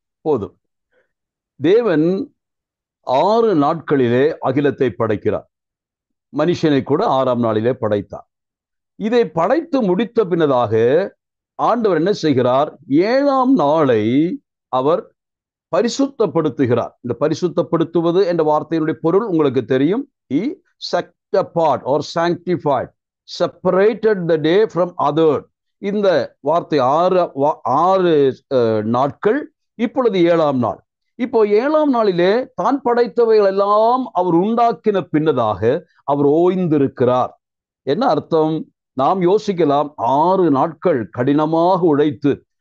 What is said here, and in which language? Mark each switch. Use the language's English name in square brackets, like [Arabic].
[Tamil] போதும். தேவன் 6 நாட்களிலே அகிலத்தை படைக்கிறார். மனுஷனை கூட 6ஆம் நாளிலே படைத்தார். இதை படைத்து முடித்த பின்னதாக ஆண்டவர் என்ன செய்கிறார்? 7ஆம் நாளை அவர் பரிசுத்தப்படுத்துகிறார். இந்த பரிசுத்தப்படுத்துவது என்ற வார்த்தையினுடைய பொருள் உங்களுக்கு தெரியும். [English] He set apart or sanctified, separated the day from other. [Tamil] இந்த வார்த்தை 6 நாட்கள், இப்பொழுது 7ஆம் நாள். இப்போ 7ஆம் நாளிலே தான் படைத்தவைகள் எல்லாம் அவர் உண்டாக்கின பின்னதாக அவர் ஓய்ந்திருக்கிறார். என்ன அர்த்தம்? நாம் யோசிக்கலாம், 6 நாட்கள் கடினமாக உழைத்து